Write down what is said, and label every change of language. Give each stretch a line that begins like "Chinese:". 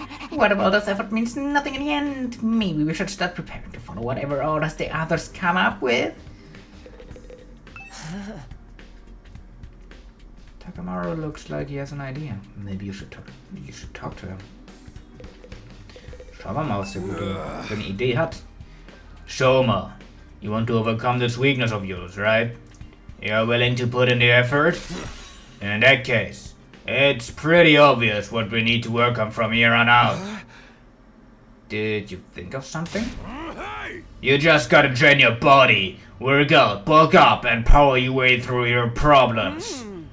English: What about this effort means nothing in the end? Maybe we should start preparing to follow whatever orders the others come up with. Takemaru looks like he has an idea. Maybe you should talk to him.
German: Schauen wir mal, was der Gute für eine Idee hat.
English: Shoma, you want to overcome this weakness of yours, right? You're willing to put in the effort? In that case, it's pretty obvious what we need to work on from here on out. Did you think of something? You just gotta train your body, work out, bulk up, and power your way through your problems.